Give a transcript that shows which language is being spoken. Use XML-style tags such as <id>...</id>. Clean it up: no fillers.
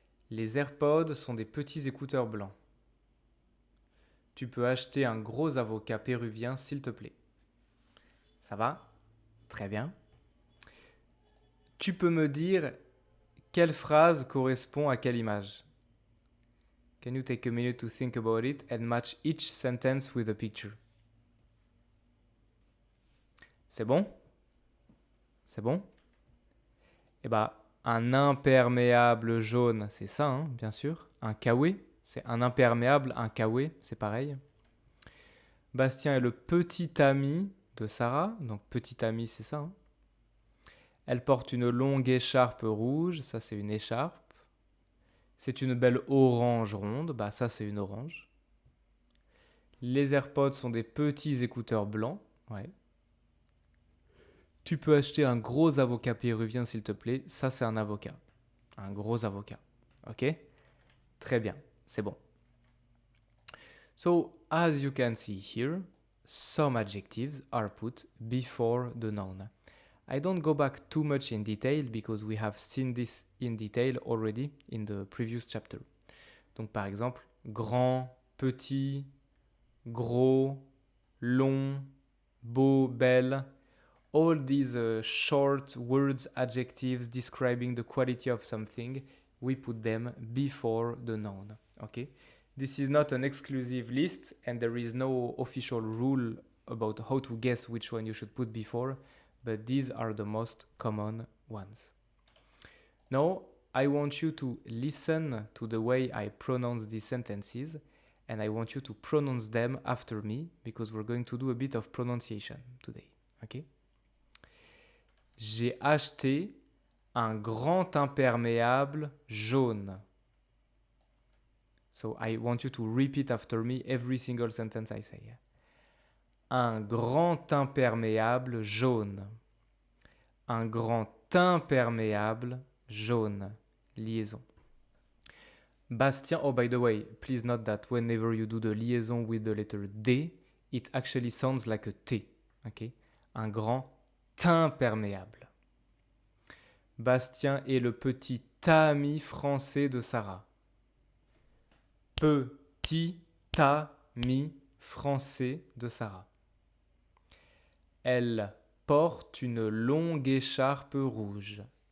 <fr>Les AirPods sont des petits écouteurs blancs. Tu peux acheter un gros avocat péruvien, s'il te plaît. Ça va? Très bien. Tu peux me dire quelle phrase correspond à quelle image?</fr> <en>Can you take a minute to think about it and match each sentence with a picture?</en> <fr>C'est bon? C'est bon? Eh bien, un imperméable jaune, c'est ça, hein, bien sûr. Un kawaii, c'est un imperméable, un kawaii, c'est pareil. Bastien est le petit ami de Sarah, donc petit ami, c'est ça. Hein. Elle porte une longue écharpe rouge, ça c'est une écharpe. C'est une belle orange ronde, bah ça c'est une orange. Les AirPods sont des petits écouteurs blancs, ouais. Tu peux acheter un gros avocat péruvien s'il te plaît, ça c'est un avocat. Un gros avocat, ok? Très bien, c'est bon.</fr> <en>So, as you can see here, some adjectives are put before the noun. I don't go back too much in detail because we have seen this in detail already in the previous chapter.</en> <fr>Donc par exemple, grand, petit, gros, long, beau, belle.</fr> <en>All these short words, adjectives describing the quality of something, we put them before the noun. Okay? This is not an exclusive list and there is no official rule about how to guess which one you should put before, but these are the most common ones. Now, I want you to listen to the way I pronounce these sentences and I want you to pronounce them after me because we're going to do a bit of pronunciation today. Okay?</en> <fr>J'ai acheté un grand imperméable jaune.</fr> <en>So I want you to repeat after me every single sentence I say.</en> <fr>Un grand imperméable jaune. Un grand imperméable jaune. Liaison.</fr> <en>Bastien, oh by the way, please note that whenever you do the liaison with the letter D, it actually sounds like a T.</en> <fr>Okay? Un grand imperméable. Bastien est le petit ami français de Sarah. Petit ami français de Sarah. Elle porte une longue écharpe rouge.</fr>